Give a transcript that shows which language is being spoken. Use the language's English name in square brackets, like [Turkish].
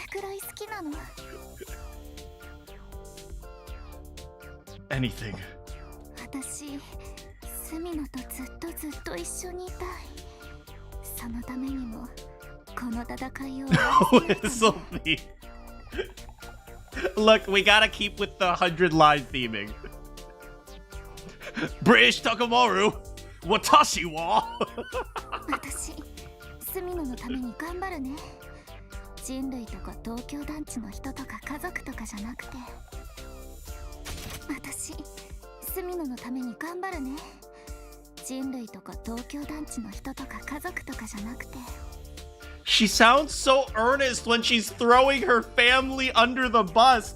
[Japanese] くらい好きなの。 [English] Anything. [Japanese] 私、スミノとずっと一緒にいたい。そのためにも、この戦いを終わらせないとね。 [English] This'll be... Look, we gotta keep with the 100-line theming. British Takamaru, [Japanese] watashi wa. 私、スミノのために頑張るね。人類とか東京団地の人とか家族とかじゃなくて。私、スミノのために頑張るね。人類とか東京団地の人とか家族とかじゃなくて。 [English] She sounds so earnest when she's throwing her family under the bus.